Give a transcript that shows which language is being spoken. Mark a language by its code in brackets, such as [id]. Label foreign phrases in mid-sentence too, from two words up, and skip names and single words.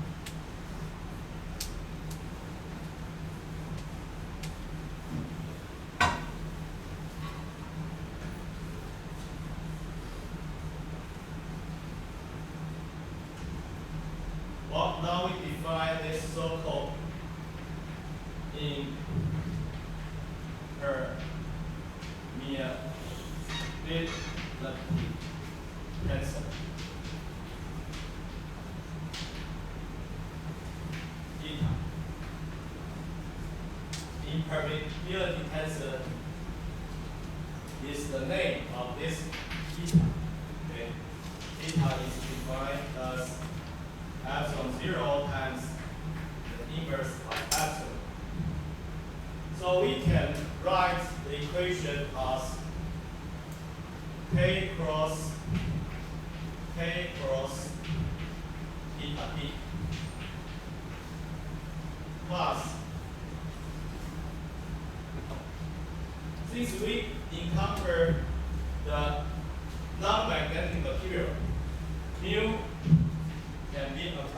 [en] Well, now we define this so-called impermeability tensor. Eta. Impermeability tensor is the name of this eta. Okay. Eta is defined as epsilon 0 times the inverse of epsilon. So we can write the equation as K cross eta D plus, since we encounter the non-magnetic material, mu can be